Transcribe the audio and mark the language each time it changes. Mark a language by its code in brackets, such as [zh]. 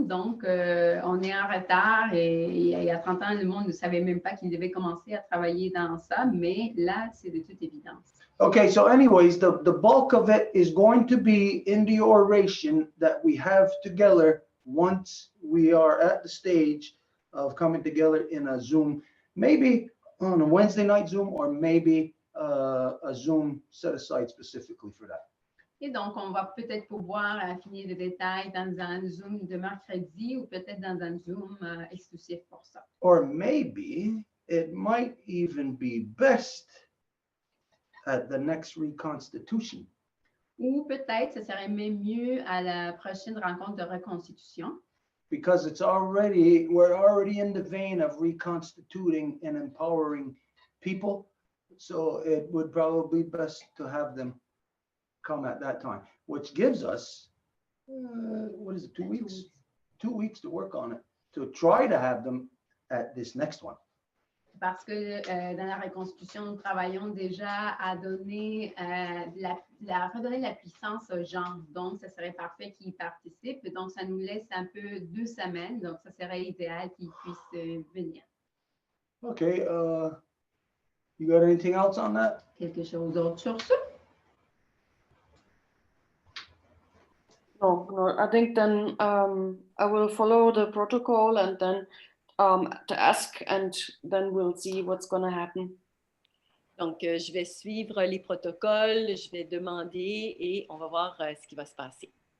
[fr] Donc, on est en retard et il y a 30 ans, le monde ne savait même pas qu'il devait commencer à travailler dans ça. Mais là, c'est de toute évidence. [en] Okay, so anyways, the bulk of it is going to be in the oration that we have together once we are at the stage of coming together in a Zoom, maybe on a Wednesday night Zoom or maybe a Zoom set aside specifically for that. [fr] Et donc, on va peut-être pouvoir affiner les détails dans un Zoom de mercredi ou peut-être dans un Zoom exclusif pour ça. [en] Or maybe it might even be best at the next reconstitution. [fr] Ou peut-être ce serait même mieux à la prochaine rencontre de reconstitution. [en] because we're already in the vein of reconstituting and empowering people. So it would probably be best to have them come at that time, which gives us, what is it, 2 weeks? 2 weeks to work on it, to try to have them at this next one. [fr] Parce que dans la reconstitution, nous travaillons déjà à donner redonner la puissance aux gens. Donc, ça serait parfait qu'ils participent. Donc, ça nous laisse un peu 2 semaines. Donc, ça serait idéal qu'ils puissent venir. [en] Okay, you got anything else on that? [fr] Quelque chose d'autre sur ça? [en] No, I think then I will follow the protocol and then to ask, and then we'll see what's going to happen. [fr] Donc, je vais suivre les protocoles, je vais demander et on va voir ce qui va se passer.